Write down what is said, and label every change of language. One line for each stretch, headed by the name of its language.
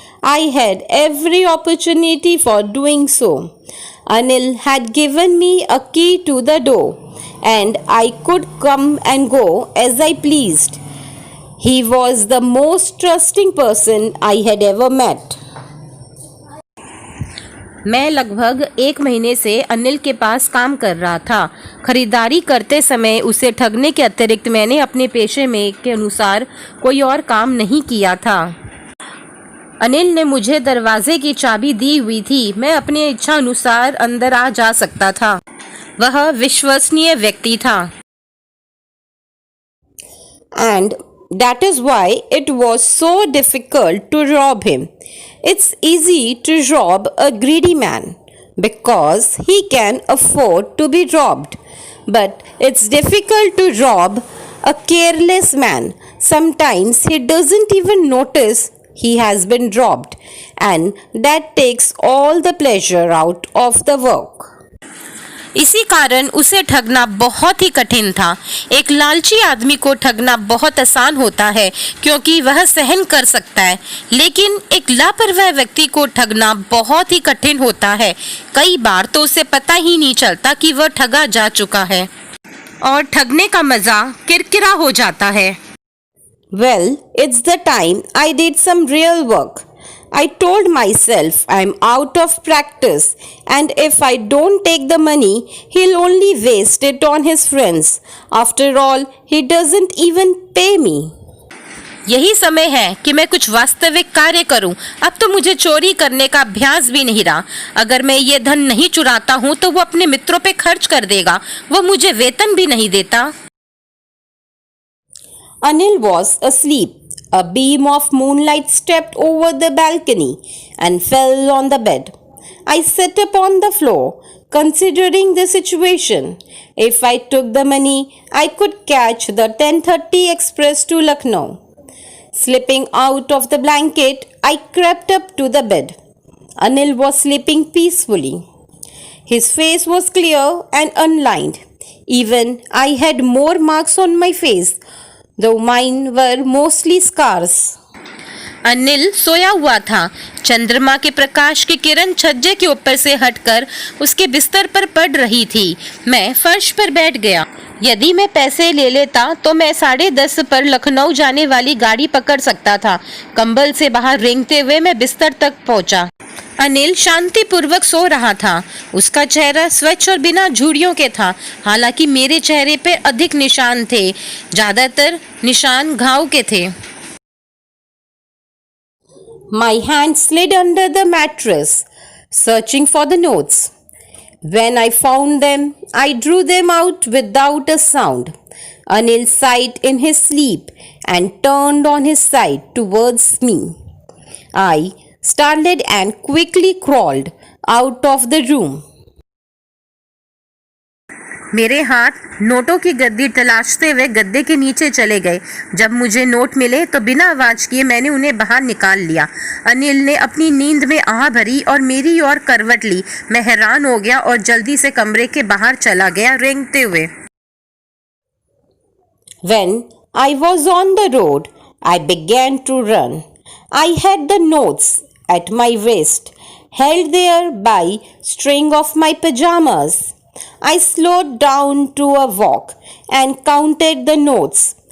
English: I had every opportunity for doing so. Anil had given me a key to the door and I could come and go as I pleased. He was the most trusting person I had ever met.
Hindi: मैं लगभग 1 महीने से अनिल के पास काम कर रहा था। खरीदारी करते समय उसे ठगने के अतिरिक्त मैंने अपने पेशे में के अनुसार कोई और काम नहीं किया था। अनिल ने मुझे दरवाजे की चाबी दी हुई थी। मैं अपनी इच्छा अनुसार अंदर आ जा सकता था। वह विश्वसनीय व्यक्ति था।
English: And that is why it was so difficult to rob him. It's easy to rob a greedy man because he can afford to be robbed. But it's difficult to rob a careless man. Sometimes he doesn't even notice he has been robbed, and that takes all the pleasure out of the work.
Hindi: इसी कारण उसे ठगना बहुत ही कठिन था। एक लालची आदमी को ठगना बहुत आसान होता है क्योंकि वह सहन कर सकता है, लेकिन एक लापरवाह व्यक्ति को ठगना बहुत ही कठिन होता है। कई बार तो उसे पता ही नहीं चलता कि वह ठगा जा चुका है और ठगने का मजा किरकिरा हो जाता है।
English: Well, it's the time I did some real work. I told myself I'm out of practice and if I don't take the money, he'll only waste it on his friends. After all, he doesn't even pay me.
Hindi: यही समय है कि मैं कुछ वास्तविक कार्य करूं। अब तो मुझे चोरी करने का अभ्यास भी नहीं रहा। अगर मैं ये धन नहीं चुराता हूं तो वो अपने मित्रों पे खर्च कर देगा। वो मुझे वेतन भी नहीं देता।
English: Anil was asleep. A beam of moonlight stepped over the balcony and fell on the bed. I sat upon the floor, considering the situation. If I took the money, I could catch the 10:30 express to Lucknow. Slipping out of the blanket, I crept up to the bed. Anil was sleeping peacefully. His face was clear and unlined. Even I had more marks on my face, though mine were mostly scars.
Hindi: Anil सोया हुआ था। चंद्रमा के प्रकाश की किरण छज्जे के ऊपर से हटकर उसके बिस्तर पर पड़ रही थी। मैं फर्श पर बैठ गया। यदि मैं पैसे ले लेता तो मैं 10:30 पर लखनऊ जाने वाली गाड़ी पकड़ सकता था। कंबल से बाहर रेंगते हुए मैं बिस्तर तक पहुंचा। अनिल शांतिपूर्वक सो रहा था। उसका चेहरा स्वच्छ और बिना झुर्रियों के था। हालांकि मेरे चेहरे पर अधिक निशान थे। ज्यादातर निशान घाव के थे।
English: My hand slid under the mattress, searching for the notes. When I found them, I drew them out without a sound. Anil sighed in his sleep and turned on his side towards me. I started and quickly crawled out of the room.
Hindi: मेरे हाथ नोटों की गद्दी तलाशते हुए गद्दे के नीचे चले गए। जब मुझे नोट मिले तो बिना आवाज किए मैंने उन्हें बाहर निकाल लिया। अनिल ने अपनी नींद में आह भरी और मेरी ओर करवट ली। मैं हैरान हो गया और जल्दी से कमरे के बाहर चला गया रेंगते हुए।
English: When I was on the road, I began to run. I had the notes at my waist, held there by string of my pajamas. I slowed down to a walk and counted the notes.